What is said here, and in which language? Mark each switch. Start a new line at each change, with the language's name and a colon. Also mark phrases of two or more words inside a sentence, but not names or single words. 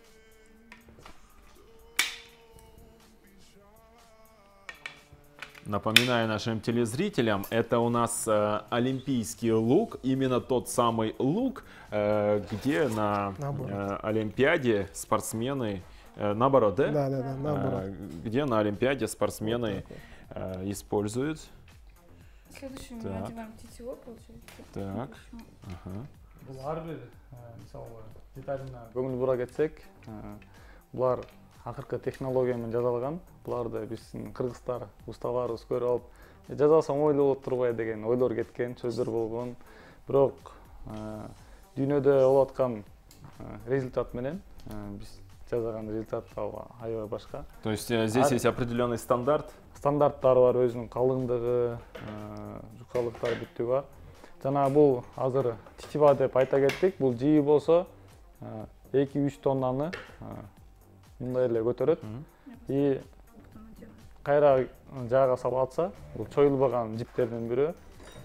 Russian: Напоминаю нашим телезрителям, это у нас олимпийский лук, именно тот самый лук, где на Олимпиаде спортсмены... Наоборот, да? Да, наоборот. Где на Олимпиаде спортсмены используют. Следующим мы одеваем тетиву, получается. Так.
Kyrgyz: Бул ар бир мисалы деталине көңүл бура кетсек, булар акыркы технология менен жасалган. Буларды биздин кыргыздар усталарыбыз көрүп алып, жасасам ойлоп отурбай деген ойлор кеткен, сөздөр болгон. Бирок дүйнөдө болуп аткан результат менен биз жасаган результат аябай башка.
Russian: То есть здесь есть определенный стандарт?
Kyrgyz: Стандарттары бар, өзүнүн калыңдыгы, жукалыктары бүттүгү бар. Жана бул азыр тетива деп айта кеттик. Бул жии болсо 2-3 тоннаны мындай эле көтөрөт. И кайра жаага салып атса, бул чоюлбаган жиптердин бири.